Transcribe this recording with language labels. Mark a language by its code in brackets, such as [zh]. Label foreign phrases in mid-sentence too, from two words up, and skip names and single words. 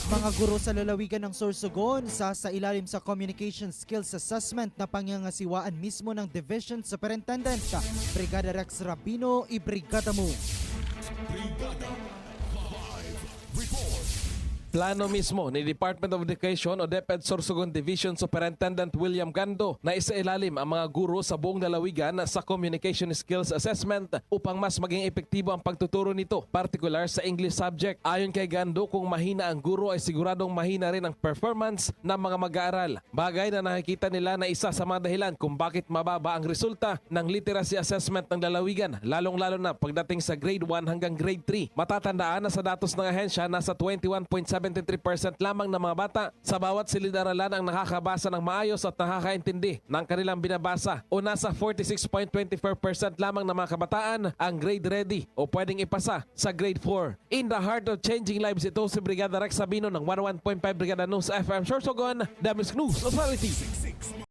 [tl] Mga guro sa lalawigan ng Sorsogon sa ilalim sa Communication Skills Assessment na pangangasiwaan mismo ng Division Superintendent Brigada Rex Rapino, ibrigada mo. Plano mismo ni Department of Education o DepEd Sorsogon Division Superintendent William Gando na isailalim ang mga guro sa buong lalawigan sa Communication Skills Assessment upang mas maging epektibo ang pagtuturo nito, particular sa [en] English subject. [tl] Ayon kay Gando, kung mahina ang guro ay siguradong mahina rin ang performance ng mga mag-aaral. Bagay na nakikita nila na isa sa mga dahilan kung bakit mababa ang resulta ng [en] literacy assessment [tl] ng lalawigan, lalong-lalo na pagdating sa grade 1 hanggang grade 3. Matatandaan na sa datos ng ahensya, nasa 21.73% lamang ng mga bata sa bawat silid-aralan ang nakakabasa ng maayos at nakakaintindi ng kanilang binabasa, o nasa 46.24% lamang ng mga kabataan ang [en] grade ready [tl] o pwedeng ipasa sa grade 4. [en] In the heart of changing lives, [tl] ito si Brigada Rex Sabino ng 101.5 Brigada News FM Sorsogon, [en] The News Authority.